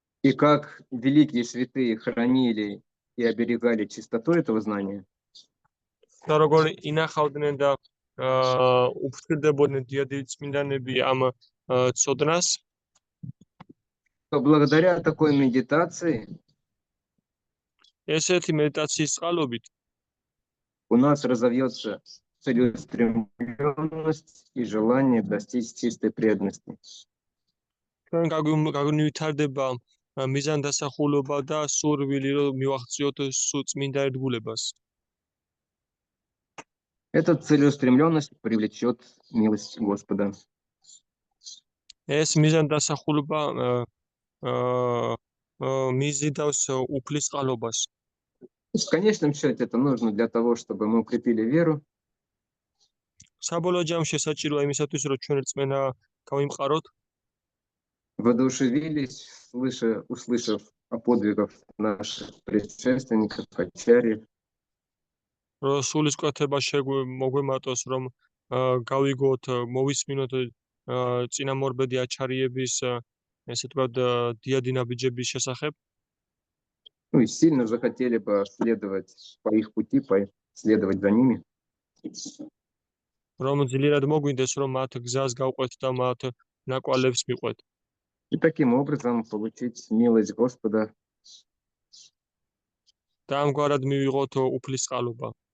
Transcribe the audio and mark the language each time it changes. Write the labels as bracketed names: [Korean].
[Russian] и как великие святые хранили и оберегали чистоту этого знания, [Georgian] და როგორ ინახავდნენ და უფრთხილდებოდნენ დიადი წმინდანები ამ ცოდნას, [Russian] то благодаря такой медитации [Georgian] ესეთი მედიტაციის წყალობით [Russian] у нас разовьется целеустремленность и желание достичь чистой преданности. [Georgian] ჩვენ გაგვივითარდება მიზანდასახულობა და სურვილი რომ მივახციოთ წმინდა ერთგულებას. [Russian] Эта целеустремленность привлечет милость Господа. [Georgian] ეს მიზანდასახულობა მიზიდავს უფლის წყალობას. [Russian] В конечном счете это нужно для того, чтобы мы укрепили веру, [Georgian] საბოლოო ჯამში საჭიროა იმისათვის, რომ ჩვენ რწმენა გავიმყაროთ, [Russian] воодушевились, услышав о подвигах наших предшественников, ачарьев, [Georgian] რომ სულის კვეთება მოგვემატოს, რომ გავიგოთ, მოვისმინოთ წინამორბედი აჩარიების, ესე ვთქვათ, დიადი ნაბიჯების შესახებ. [Russian] ну и сильно захотели бы следовать по их пути, следовать за ними. [Georgian] რომ ძლიერად მოგვინდეს, რომ მათ გზას გავყვეთ და მათ ნაკვალებს მიყვეთ. [Russian] И таким образом получить милость Господа [Georgian] და ამგვარად მივიღოთ უფლის წყალობა.